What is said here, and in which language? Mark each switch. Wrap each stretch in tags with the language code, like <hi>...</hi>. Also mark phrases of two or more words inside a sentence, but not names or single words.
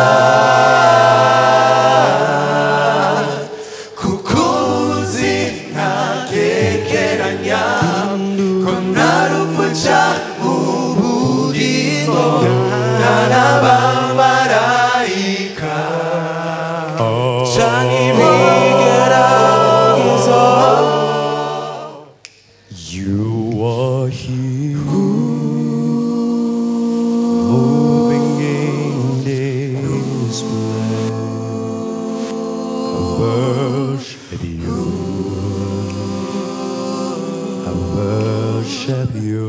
<rn>kuko uzi ntakekeranya ko ntarupfuca mu bugingo n'abamarayika canke ibigeragezo.</rn> <en>You are here, moving in this place. I worship you. I worship you.</en>